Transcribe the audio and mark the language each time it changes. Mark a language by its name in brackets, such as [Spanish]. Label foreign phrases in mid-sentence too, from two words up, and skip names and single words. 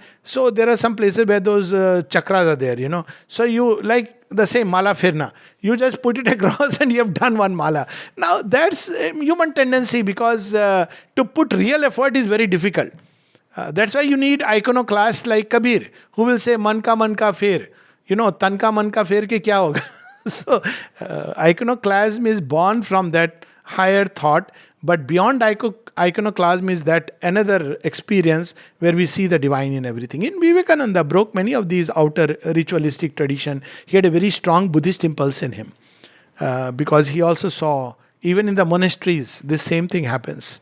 [English] So there are some places where those chakras are there, So you, like the same [Hindi] माला फिरना, [English] you just put it across and you have done one mala. Now that's a human tendency because to put real effort is very difficult. That's why you need iconoclasts like Kabir, who will say, [Hindi] मन का फेर. तन का मन का फेर के क्या होगा? [English] So, iconoclasm is born from that higher thought, but beyond iconoclasm is that another experience where we see the divine in everything. In Vivekananda broke many of these outer ritualistic tradition. He had a very strong Buddhist impulse in him because he also saw, even in the monasteries, this same thing happens.